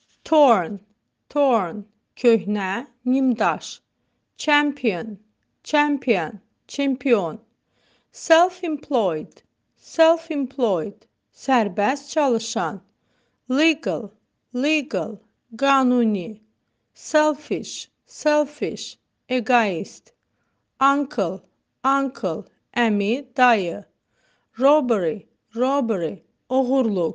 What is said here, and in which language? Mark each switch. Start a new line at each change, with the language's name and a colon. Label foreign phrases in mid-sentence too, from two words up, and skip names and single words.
English: torn, torn,
Azerbaijani: köhnə, nimdaş.
English: Champion, champion, çempion. Self-employed, self-employed,
Azerbaijani: sərbəst çalışan.
English: Legal, legal, qanuni. Selfish, selfish, egoist. Uncle, uncle,
Azerbaijani: əmi, dayı.
English: Robbery, robbery, oğurluq.